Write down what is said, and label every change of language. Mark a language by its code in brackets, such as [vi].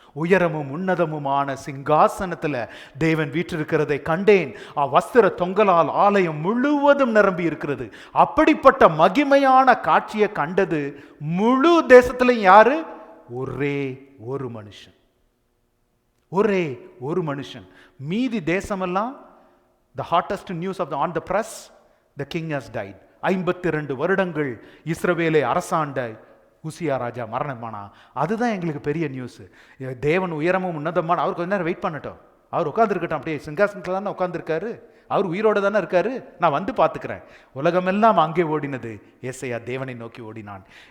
[ta] உயரமும் உன்னதமுமான சிங்காசனத்துல தேவன் வீற்றிருக்கிறதை கண்டேன். வஸ்திர தொங்கலால் ஆலயம் முழுவதும் நிரம்பி இருக்கிறது. அப்படிப்பட்ட மகிமையான காட்சியை கண்டது முழு தேசத்திலையும் யாரு? ஒரே ஒரு மனுஷன். ஒரே ஒரு மனுஷன். மீதி தேசமெல்லாம் [en] the hottest news on the press, the king has died. [ta] 52 வருடங்கள் இஸ்ரவேலை அரசாண்ட உசியா ராஜா மரணமானா. அதுதான் எங்களுக்கு பெரிய நியூஸ். தேவன் உயரமும் உன்னதமான, அவர் கொஞ்ச நேரம் வெயிட் பண்ணட்டும், அவர் உட்கார்ந்துருக்கட்டும், அப்படியே சிங்காசனத்தில் தானே உட்கார்ந்துருக்காரு, அவர் உயிரோட தானே இருக்காரு, நான் வந்து பார்த்துக்கிறேன். உலகமெல்லாம் அங்கே ஓடினது, ஏசாயா தேவனை நோக்கி ஓடினான்.